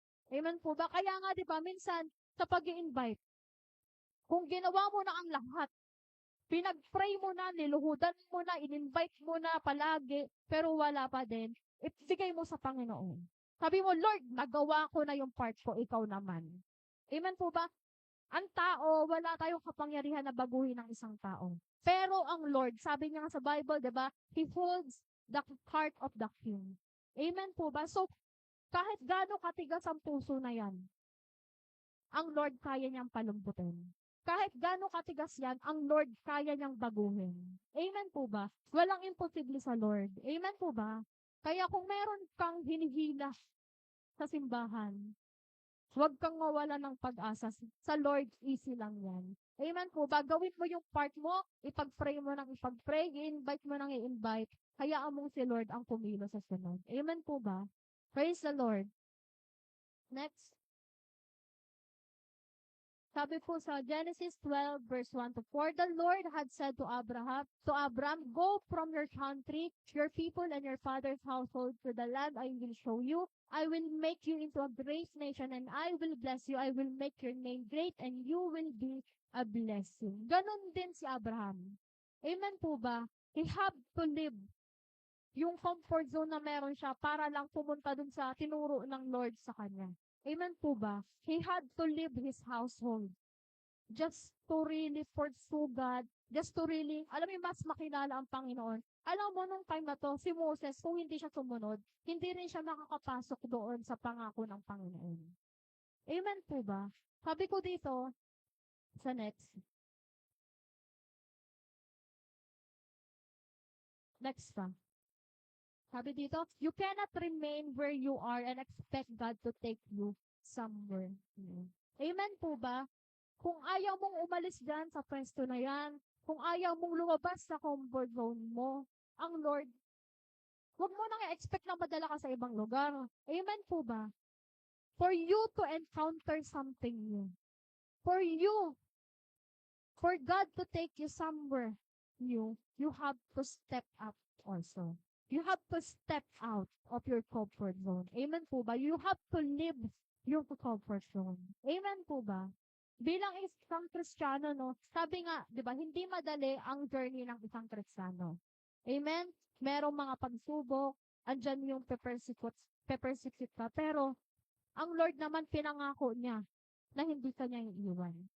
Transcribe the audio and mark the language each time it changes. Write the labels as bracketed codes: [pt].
[tl] Amen po ba? Kaya nga 'di ba minsan sa pag-i-invite, kung ginawa mo na ang lahat, pinag-pray mo na, niluhudan mo na, in-invite mo na palagi, pero wala pa din, ibigay mo sa Panginoon. Sabi mo, Lord, nagawa ko na yung part ko, ikaw naman. Amen po ba? Ang tao, wala tayong kapangyarihan na baguhin ng isang tao. Pero ang Lord, sabi niya nga sa Bible, di ba? [en] He holds the heart of the king. [tl] Amen po ba? So, kahit gaano katigas ang puso na yan, ang Lord kaya niyang palumbutin. Kahit gaano katigas yan, ang Lord kaya niyang baguhin. Amen po ba? Walang imposible sa Lord. Amen po ba? Kaya kung meron kang hinihila sa simbahan, huwag kang mawala ng pag-asa. Sa Lord, easy lang yan. Amen po ba? Gawin mo yung part mo, ipag-pray mo ng ipag-pray, i-invite mo ng i-invite, hayaan mong si Lord ang pumilo sa sunod. Amen po ba? Praise the Lord. Next. Sabi po sa [en] Genesis 12 verse 1 to 4, the Lord had said to Abram, go from your country, your people, and your father's household to the land I will show you. I will make you into a great nation, and I will bless you. I will make your name great, and you will be a blessing. [tl] Ganon din si Abraham. Amen po ba? [en] He had to live [tl] yung comfort zone na meron siya para lang pumunta dun sa tinuro ng Lord sa kanya. Amen po ba? [en] He had to leave his household just to really pursue God, just to really, [tl] alam mo, mas makilala ang Panginoon. Alam mo, nung time na to, si Moses, kung hindi siya sumunod, hindi rin siya makakapasok doon sa pangako ng Panginoon. Amen po ba? Sabi ko dito, sa next. Next pa. Sabi dito, [en] you cannot remain where you are and expect God to take you somewhere new. [tl] Amen po ba? Kung ayaw mong umalis dyan sa pwesto na yan, kung ayaw mong lumabas sa comfort zone mo, ang Lord, huwag mo nang i-expect na madala ka sa ibang lugar. Amen po ba? [en] For you to encounter something new. For you, for God to take you somewhere new, you have to step up also. You have to step out of your comfort zone. [tl] Amen po ba? [en] You have to leave your comfort zone. [tl] Amen po ba? Bilang isang Kristiyano, no, sabi nga, di ba, hindi madali ang journey ng isang Kristiyano. Amen? Merong mga pagsubok, andyan yung pe-persecute ka, pero ang Lord naman pinangako niya na hindi ka niya iiwan.